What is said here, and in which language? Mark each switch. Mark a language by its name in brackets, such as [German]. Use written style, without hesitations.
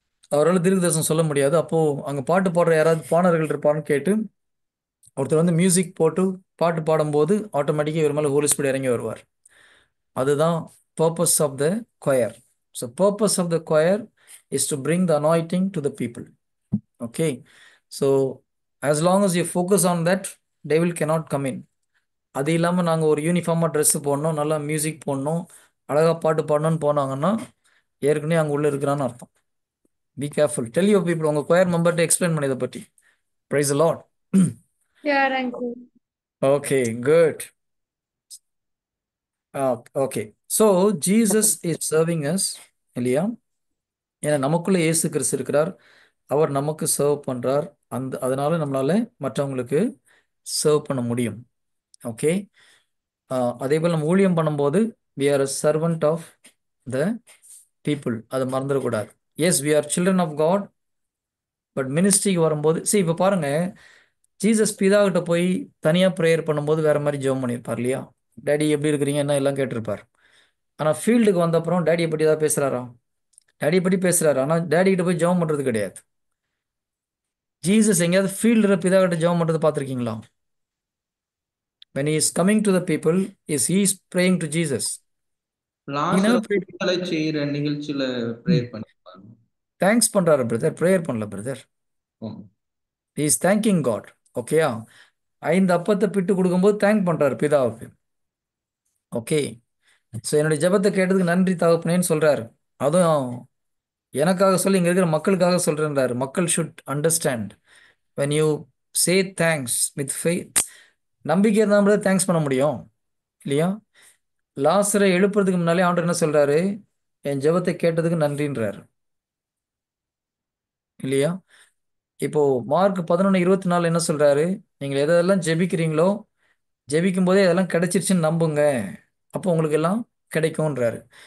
[Tamil] அவரால் தீர்க்க தரிசனம் சொல்ல முடியாது. அப்போது அங்கே பாட்டு பாடுற யாராவது பாணர்கள் இருப்பான்னு கேட்டு ஒருத்தர் வந்து மியூசிக் போட்டு பாட்டு பாடும்போது ஆட்டோமேட்டிக்காக இவர் மேலே ஹோலி ஸ்பிரிட் இறங்கி வருவார். அதுதான் [English] Purpose of the choir. So purpose of the choir is to bring the anointing to the people. Okay, so as long as you focus on that, devil cannot come in. [Tamil] அது இல்லாமல் நாங்கள் ஒரு யூனிஃபார்மாக ட்ரெஸ்ஸு போடணும், நல்லா music போடணும், அழகாக பாட்டு பாடணும்னு போனாங்கன்னா ஏற்கனவே அங்கே உள்ளே இருக்கிறான்னு அர்த்தம். [English] Be careful. Tell you people, [Tamil] உங்கள் கொயர் மெம்பர்கிட்ட எக்ஸ்பிளைன் பண்ணி இதை பற்றி. [English] Praise the lord. Sure, uncle. Okay, good. Okay, so Jesus is serving us [Tamil] இல்லையா? ஏன்னா நமக்குள்ளே இயேசு கிறிஸ்து இருக்கிறார், அவர் நமக்கு சர்வ் பண்ணுறார். அதனால நம்மளால மற்றவங்களுக்கு சர்வ் பண்ண முடியும். ஓகே, அதே போல் நம்ம ஊழியம் பண்ணும்போது [English] we are a servant of the people. [Tamil] அதை மறந்துடக்கூடாது. S, [English] we are children of God, [Tamil] but மினிஸ்ட்ரிக்கு வரும்போது இப்போ பாருங்க, ஜீசஸ் பிதாகிட்ட போய் தனியாக ப்ரேயர் பண்ணும்போது வேற மாதிரி ஜெபம் பண்ணியிருப்பார் இல்லையா? டேடி எப்படி இருக்கிறீங்க என்ன எல்லாம் கேட்டிருப்பார். ஆனால் ஃபீல்டுக்கு வந்த அப்புறம் டேடியை பற்றி ஏதாவது பேசுகிறாரா? டேடியை பற்றி பேசுகிறாரு, ஆனால் டேடி கிட்ட போய் ஜெபம் பண்ணுறது கிடையாது. ஜீசஸ் எங்கேயாவது ஃபீல்டில் பிதாகிட்ட ஜெபம் பண்ணுறது பார்த்துருக்கீங்களா? [English] when he is coming to the people, he is praying to Jesus. He never prayed. [Tamil] லாசரை செய்யற நிகழ்ச்சியில ப்ரேயர் பண்ணிருப்பாங்க. தேங்க்ஸ் பண்றாரு பிரதர், ப்ரேயர் பண்ணல brother. [English] he is thanking God. [Tamil] ஓகேயா? 5 அப்பத்தை பிட்டு கொடுக்கும்போது தேங்க் பண்றாரு பிதாவுக்கு. ஓகே, ஸோ என்னுடைய ஜெபத்தை கேட்டதுக்கு நன்றி தகப்பனேன்னு சொல்றாரு. அதுவும் எனக்காக சொல்லி இங்க இருக்கிற மக்களுக்காக சொல்றேன்றாரு. [English] மக்கள் should understand when you say thanks with faith. [Tamil] நம்பிக்கை இருந்தால் தேங்க்ஸ் பண்ண முடியும் இல்லையா? லாசரை எழுப்புறதுக்கு முன்னாலே ஆண்டவர் என்ன சொல்றாரு? என் ஜெபத்தை கேட்டதுக்கு நன்றின்றாரு இல்லையா? இப்போ மார்க் 11:24 என்ன சொல்றாரு? நீங்கள் எதெல்லாம் ஜெபிக்கிறீங்களோ ஜெபிக்கும் போதே அதெல்லாம் கிடைச்சிருச்சுன்னு நம்புங்க, அப்போ உங்களுக்கு எல்லாம் கிடைக்கும்ன்றாரு.